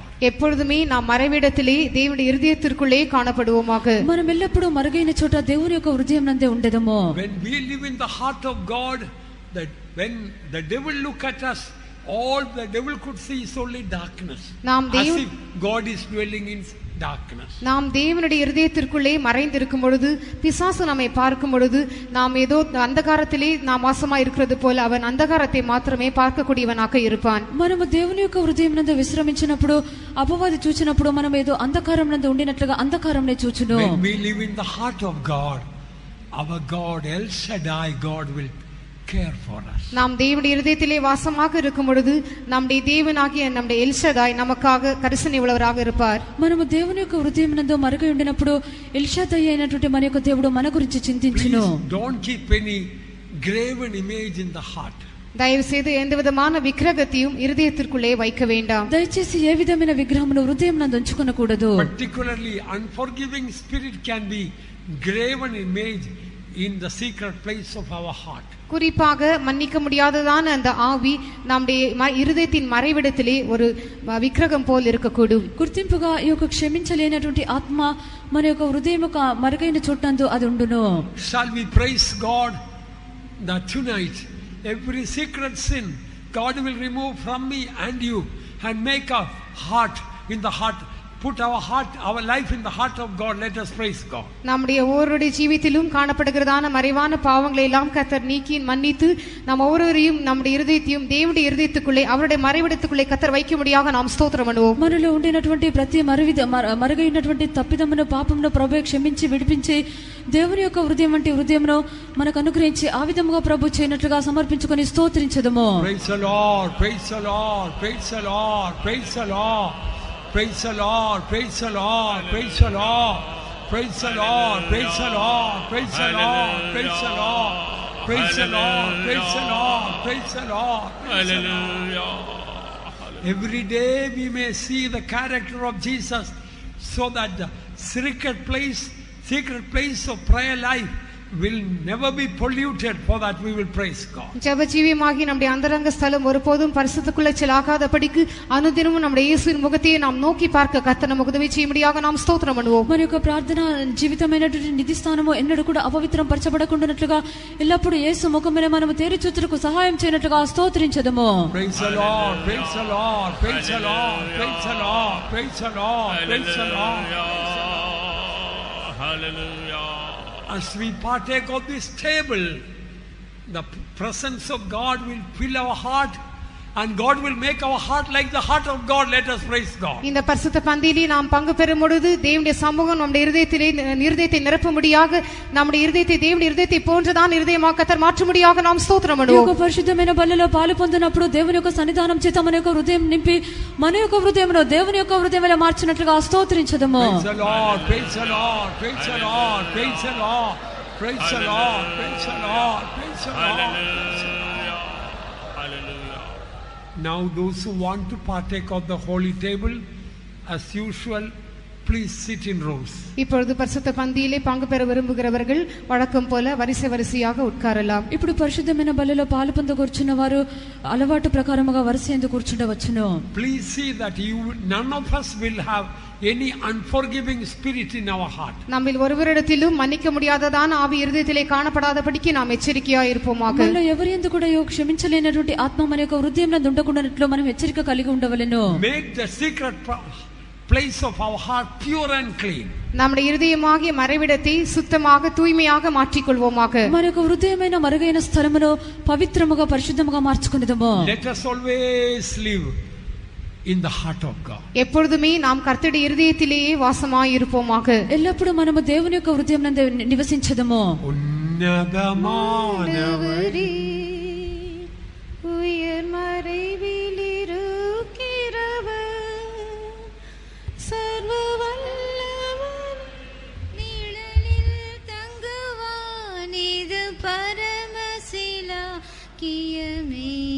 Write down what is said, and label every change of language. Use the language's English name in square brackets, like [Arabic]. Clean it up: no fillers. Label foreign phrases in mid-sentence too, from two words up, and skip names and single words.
[Tamil] எப்பொழுதுமே நாம் மறைவிடத்திலே தேவனுடைய இருதயத்திற்குள்ளே காணப்படுவோமாக. [Telugu] మనం ఎల్లప్పుడూ మరుగైన చోట దేవుని యొక్క హృదయం నందే ఉండేదము. [English] When we live in the heart of God, that when the devil look at us, all the devil could see is only darkness. As if God is dwelling in darkness. [Tamil] நாம் தேவனுடைய இருதயத்திற்குள்ளே மறைந்திருக்கும் பொழுது, பிசாசு நம்மை பார்க்கும் பொழுது, நாம் ஏதோ அந்தகாரத்திலே நாம் வாசமாய் இருக்கிறது போல அவன் அந்தகாரத்தை மாத்திரமே பார்க்கக்கூடியவனாக இருப்பான். [Telugu] మనము దేవుని యొక్క హృదయం నందు విశ్రమించినప్పుడు, అపవాది చూచినప్పుడు మనం ఏదో అంధకారం నందు ఉండినట్లుగా అంధకారంనే చూచును. [English] When we live in the heart of God, our God El Shaddai, God will care for us. [Tamil] நாம் தேவனுடைய இருதயத்திலே வாசமாக இருக்கும் பொழுது நம்முடைய தேவனாகிய நம்முடைய எல்ஷதாய் நமக்காக கரிசனை உள்ளவராக இருப்பார். [Telugu] మనము దేవుని యొక్క హృదయం నందు మరుగై ఉండినప్పుడు ఎల్షదాయ్ అయినటువంటి మన యొక్క దేవుడు మన గురించి చింతించును. [English] Don't keep any graven image in the heart. [Tamil] தயவு செய்து எந்த விதமான விக்கிரகத்தையும் இருதயத்திற்குள்ளே வைக்க வேண்டாம். [Telugu] దయచేసి ఏ విధమైన విగ్రహమును హృదయం నందు ఉంచుకొనకూడదు. [English] Particularly unforgiving spirit can be graven image in the secret place of our heart. [Tamil] குறிப்பாக மன்னிக்க முடியாததான அந்த ஆவி நம்முடைய இருதயத்தின் மறைவிடத்திலே ஒரு விக்கிரகம் போல் இருக்கக்கூடும். [Telugu] గుర్తింపుగా ఈ యొక్క క్షమించలేనటువంటి ఆత్మ మన యొక్క హృదయం యొక్క మరుగైన చోటందు అది ఉండును. [English] Shall we praise God that tonight every secret sin God will remove from me and you and make a heart in the heart, put our heart, our life in the heart of God. Let us praise God. [Tamil] நம்முடைய ஒவ்வொருடைய ஜீவித்திலும் காணப்படுகிறதான மறைவான பாவங்களை எல்லாம் கர்த்தர் நீக்கி மன்னித்து நாம் ஒவ்வொருவரையும் நம்முடைய இருதயத்தையும் தேவனுடைய இருதயத்துக்குள்ளே அவருடைய மறைவிடத்துக்குள்ளே கர்த்தர் வைக்கும்படியாக நாம் ஸ்தோத்திரம் பண்ணுவோம். [Telugu] మనలో ఉండినటువంటి ప్రతి మరుగైనటువంటి తప్పిదమును పాపమును ప్రభువే క్షమించి విడిపించి దేవుని యొక్క హృదయం వంటి హృదయమును మనకు అనుగ్రహించి ఆ విధముగా ప్రభు చేయనట్లుగా సమర్పించుకొని స్తోత్రించదము. [English] Praise the Lord, praise the Lord, praise the Lord, praise the Lord. Praise the Lord, praise the Lord, praise the Lord, praise the Lord, praise the Lord, praise the Lord, praise the Lord, praise the Lord, praise the Lord, praise the Lord. Hallelujah. Every day we may see the character of Jesus, so that the secret place of prayer life will never be polluted, for that we will praise God. [Tamil] ஜெப ஜீவியமாகி நம்முடைய அந்தரங்க ஸ்தலம் ஒருபோதும் பரிசுத்தக்குள்ளே செல்லாகாதபடிக்கு அனுதினமும் நம்முடைய இயேசுவின் முகத்தை நாம் நோக்கி பார்க்க கர்த்தர் நமக்கு உதவி செய்யும்படியாக நாம் ஸ்தோத்திரம் பண்ணுவோம். [Telugu] మన యొక్క ప్రార్థన జీవితమైనటువంటి నిధి స్థానము ఎన్నడూ కూడా అపవిత్రం పరచబడకుండానట్లుగా ఎల్లప్పుడూ యేసు ముఖమున మనము తేరి చూచుటకు సహాయం చేయనట్లుగా స్తోత్రించదము. [English] Praise the Lord, praise the Lord, praise the Lord, praise the Lord, praise the Lord, praise the Lord. Hallelujah. As we partake of this table, the presence of God will fill our heart And God will make our heart like the heart of God. Let us praise God. [Tamil] இந்த பரிசுத்த பந்தியிலே நாம் பங்கு பெறும் பொழுது தேவனுடைய சமூகம் நம்முடைய இருதயத்தை நிரப்பும்படியாக நம்முடைய இருதயத்தை தேவனுடைய இருதயத்தை போன்றதான் இருதயமாக கர்த்தர் மாற்றும்படியாக நாம் ஸ்தோத்திரம் பண்ணுவோம். [Telugu] పరిశుద్ధమైన బలిలో పాలు పొందినప్పుడు దేవుని యొక్క సన్నిధానం చేత మన యొక్క హృదయం నింపి మన యొక్క హృదయంలో దేవుని యొక్క హృదయంలో మార్చినట్లుగా స్తోత్రించదము. [English] Praise the Lord, praise the Lord, praise the Lord, praise the Lord, praise the Lord, praise the Lord, praise the Lord. Hallelujah. Now those who want to partake of the holy table, as usual, please sit in rows. [Tamil] இப்பொழுது பரிசுத்த பந்தியிலே பங்கு பெற விரும்புகிறவர்கள் வழக்கம் போல வரிசையாக உட்காரலாம். [Telugu] ఇప్పుడు పరిశుద్ధమైన బలిలో పాలు పొందగూర్చున్న వారు అలవాటు ప్రకారముగా వరుసయందు కూర్చుండవచ్చును. [English] Please see that none of us will have any unforgiving spirit in our heart. [Tamil] நம்மில் ஒருவரிடத்திலும் மன்னிக்க முடியாததான ஆவி இருதயத்திலே காணப்படாதபடிக்கு நாம் எச்சரிக்கையாய் இருப்போமாக. [Telugu] మనలో ఎవరియందు కూడా క్షమించలేనటువంటి ఆత్మ మన యొక్క హృదయంలో ఉండకుండానట్లు మనం హెచ్చరిక కలిగి ఉండవలెను. [English] Make the secret place of our heart pure and clean. [Tamil] நம்முடைய இருதயமாகிய மறைவிடத்தை சுத்தமாக தூய்மையாக மாற்றிக்கொள்வோமாக. [Telugu] మన యొక్క హృదయమైన మరుగైన స్థలమును పవిత్రముగా పరిశుద్ధముగా మార్చుకొనిదము. [English] Let us always live in the heart of God. [Tamil] எப்பொழுதுமே நாம் கர்த்தருடைய இருதயத்திலேயே வாசமாய் இருப்போமாக. [Telugu] ఎల్లప్పుడూ మనము దేవుని యొక్క హృదయమునందు నివసించదము. [Tamil] ఉన్నதமானவரே உயர் மறைவில் சர்வ வல்லவன் நிழலில் தங்குவான் இது பரமசிலாக்கியமே.